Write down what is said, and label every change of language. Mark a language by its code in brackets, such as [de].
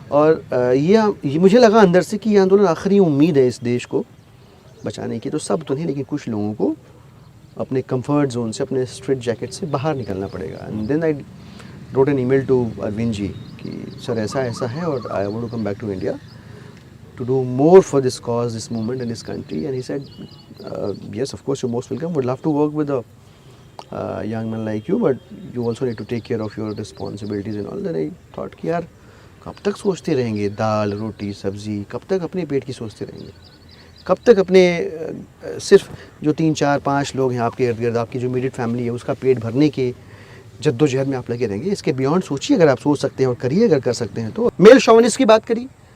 [hi] और ये मुझे लगा अंदर से कि ये आंदोलन आखिरी उम्मीद है इस देश को बचाने की। तो सब तो नहीं, लेकिन कुछ लोगों को अपने कंफर्ट जोन से, अपने स्ट्रेट जैकेट से बाहर निकलना पड़ेगा। [en] and then I wrote an email to Arvind ji [hi] कि सर ऐसा ऐसा है और [en] I want to come back to India to do more for this cause, this movement and this country. And he said, yes, of course, you're most welcome. Would love to work with a young man like you, but you also need to take care of your responsibilities and all. Then I thought [hi] कि यार कब तक सोचते रहेंगे दाल रोटी सब्जी, कब तक अपने पेट की सोचते रहेंगे? कब तक अपने सिर्फ जो 3 4 5 लोग हैं आपके इर्द गिर्द, आपकी जो इमीडिएट फैमिली है, उसका पेट भरने के जद्दोजहद में आप लगे रहेंगे? इसके बियॉन्ड सोचिए, अगर आप सोच सकते हैं और करिए, अगर कर सकते हैं तो। मेल शॉविनिस्ट की बात करिए।